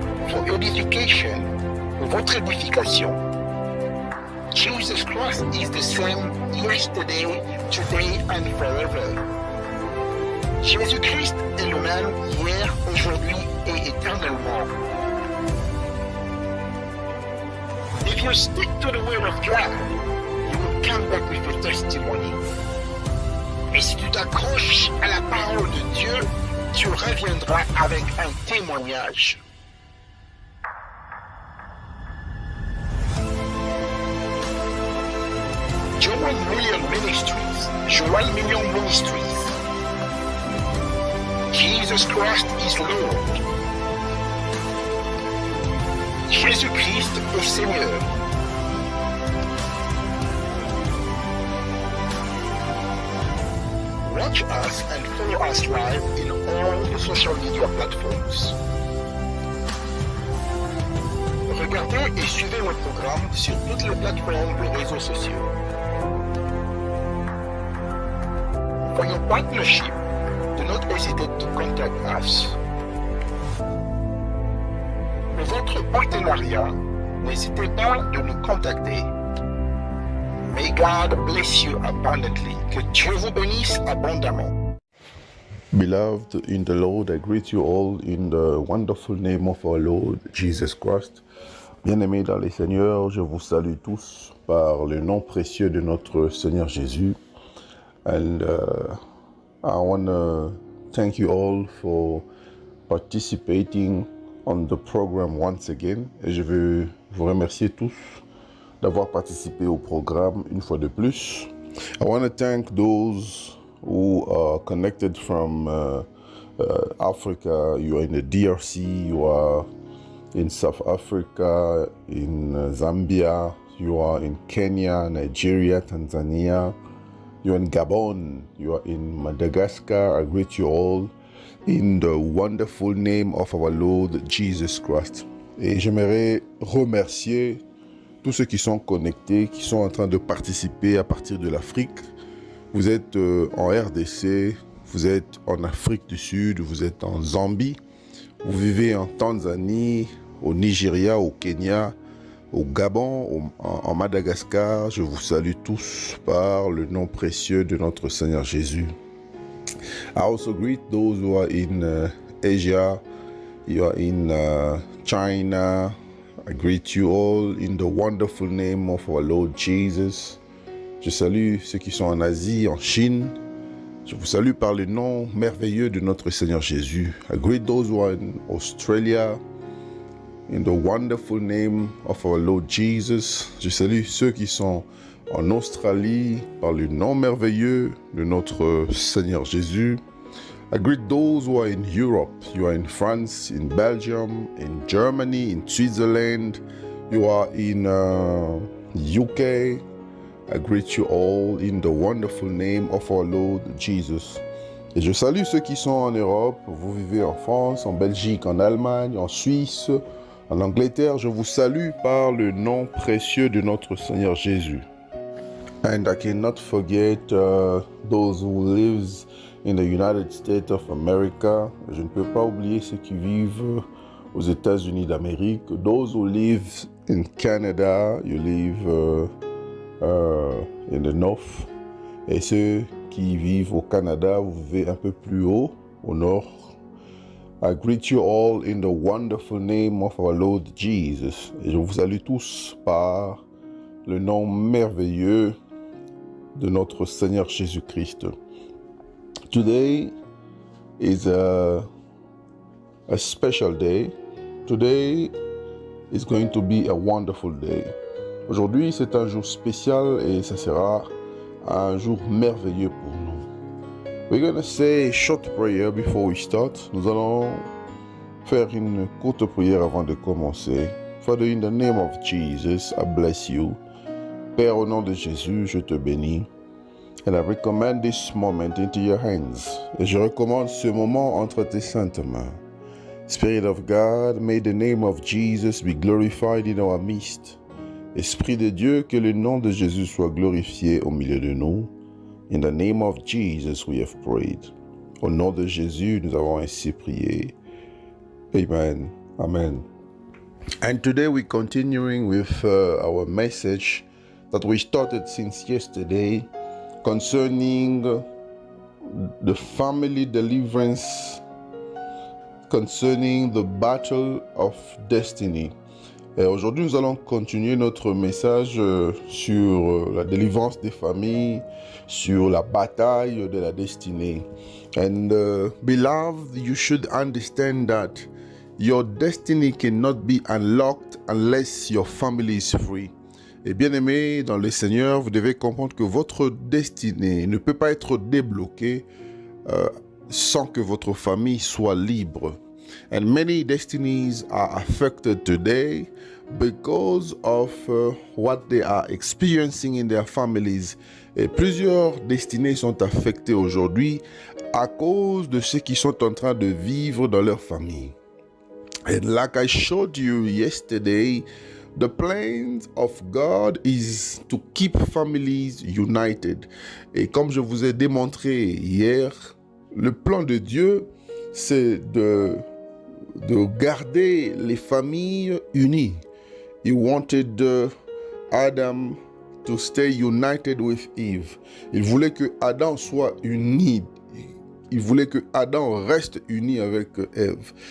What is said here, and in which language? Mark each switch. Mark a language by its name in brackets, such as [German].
[English] For edification, [French] pour votre édification. [English] Jesus Christ is the same yesterday, today and forever. [French] Jésus-Christ est le même hier, aujourd'hui et éternellement. [English] If you stick to the word of God, you will come back with a testimony. [French] Et si tu t'accroches à la parole de Dieu, tu reviendras avec un témoignage. [English] Joel Million Ministries. Joel Million Ministries. Jesus Christ is Lord. [French] Jésus-Christ est Seigneur. [English] Watch us and follow us live in all the social media platforms. [French] Regardez et suivez notre programme sur toutes les plateformes de réseaux sociaux. [English] For your partnership, do not hesitate to contact us. [French] Pour votre partenariat, n'hésitez pas de nous contacter. [English] May God bless you abundantly. [French] Que Dieu vous bénisse abondamment. [English] Beloved in the Lord, I greet you all in the wonderful name of our Lord Jesus Christ. [French] Bien-aimés dans les Seigneurs, je vous salue tous par le nom précieux de notre Seigneur Jésus. [English] And I want to thank you all for participating on the program once again. [French] Et je veux vous remercier tous d'avoir participé au programme une fois de plus. [English] I want to thank those who are connected from Africa. You are in the DRC, you are in South Africa, in Zambia, you are in Kenya, Nigeria, Tanzania, you are in Gabon, you are in Madagascar. I greet you all in the wonderful name of our Lord Jesus Christ. [French] Et j'aimerais remercier tous ceux qui sont connectés, qui sont en train de participer à partir de l'Afrique. Vous êtes en RDC, vous êtes en Afrique du Sud, vous êtes en Zambie, vous vivez en Tanzanie, au Nigeria, au Kenya, au Gabon, en Madagascar. Je vous salue tous par le nom précieux de notre Seigneur Jésus. [English] I also greet those who are in Asia, you are in China. I greet you all in the wonderful name of our Lord Jesus. [French] Je salue ceux qui sont en Asie, en Chine. Je vous salue par le nom merveilleux de notre Seigneur Jésus. [English] I greet those who are in Australia, in the wonderful name of our Lord Jesus. [French] Je salue ceux qui sont en Australie par le nom merveilleux de notre Seigneur Jésus. [English] I greet those who are in Europe. You are in France, in Belgium, in Germany, in Switzerland. You are in UK. I greet you all in the wonderful name of our Lord Jesus. [French] Et je salue ceux qui sont en Europe. Vous vivez en France, en Belgique, en Allemagne, en Suisse, en Angleterre. Je vous salue par le nom précieux de notre Seigneur Jésus. [English] And I cannot forget those who live in the United States of America. [French] Je ne peux pas oublier ceux qui vivent aux États-Unis d'Amérique. [English] Those who live in Canada, you live in the north. [French] Et ceux qui vivent au Canada, vous vivez un peu plus haut, au nord. [English] I greet you all in the wonderful name of our Lord Jesus. [French] Et je vous salue tous par le nom merveilleux de notre Seigneur Jésus-Christ. [English] Today is a special day. Today is going to be a wonderful day. [French] Aujourd'hui, c'est un jour spécial et ça sera un jour merveilleux pour nous. [English] We're going to say a short prayer before we start. [French] Nous allons faire une courte prière avant de commencer. [English] Father, in the name of Jesus, I bless you. [French] Père, au nom de Jésus, je te bénis. [English] And I recommend this moment into your hands. [French] Et je recommande ce moment entre tes saintes mains. [English] Spirit of God, may the name of Jesus be glorified in our midst. [French] Esprit de Dieu, que le nom de Jésus soit glorifié au milieu de nous. [English] In the name of Jesus we have prayed. [French] Au nom de Jésus, nous avons ainsi prié. [English] Amen. Amen. And today we're continuing with our message that we started since yesterday concerning the family deliverance, concerning the battle of destiny. [French] Et aujourd'hui, nous allons continuer notre message sur la délivrance des familles, sur la bataille de la destinée. [English] And beloved, you should understand that your destiny cannot be unlocked unless your family is free. [French] Et bien aimé dans le Seigneur, vous devez comprendre que votre destinée ne peut pas être débloquée sans que votre famille soit libre. [English] And many destinies are affected today because of what they are experiencing in their families. [French] Et plusieurs destinées sont affectées aujourd'hui à cause de ce qu'ils sont en train de vivre dans leur famille. [English] And like I showed you yesterday, the plan of God is to keep families united. [French] Et comme je vous ai démontré hier, le plan de Dieu, c'est de garder les familles unies. [English] He wanted Adam to stay united with Eve. [French] Il voulait que Adam soit uni. Il voulait que Adam reste uni avec Ève.